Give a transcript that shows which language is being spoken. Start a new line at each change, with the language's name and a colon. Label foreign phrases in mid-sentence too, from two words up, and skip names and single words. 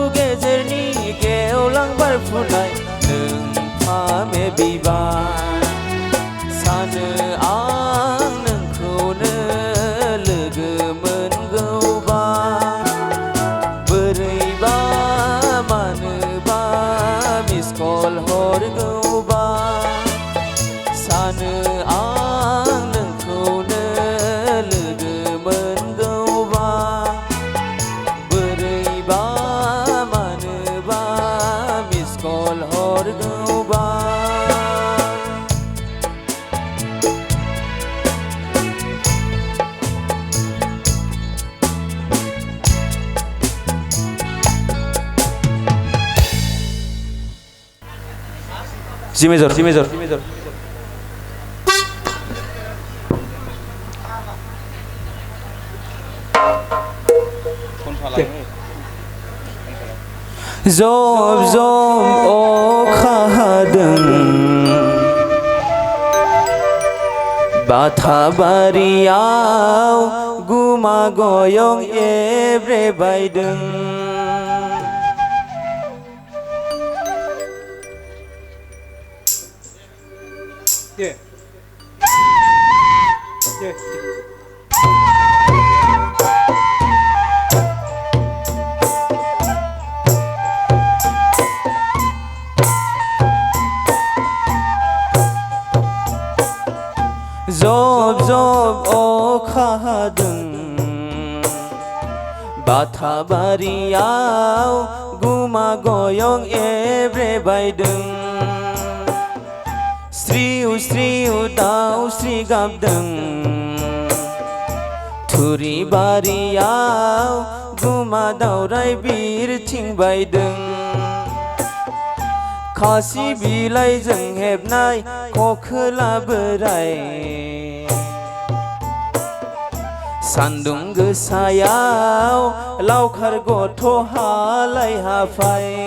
Bodo: गेजेरनि गेवलां बारफुनाय नोंफामे बिबार सानो आं नोंखौनो लोगो मोनगौबा बोरैबा मानोबा मिस कल हरगौबा सानो आं नोंखौनो लोगो मोनगौबा बोरैबा मानोबा मिस कल हरगौबा
English: G major, G major, G major.
Bodo: Job job अखा हादों बाथाबारियाव गुमा गयं एब्रे बायदों
English: Yeah. Yeah.
Bodo: Job job अखा हादों बाथाबारियाव गुमा गयं एब्रे बायदों स्रिउ स्रिउ दाउस्रि गाबदों थुरि बारियाव गुमा दावराय बिरथिं बायदों खासि बिलाइजों हेबनाय खखोला बोराय सान्दुं गोसायाव लावखार गथ' हालाय हाफाय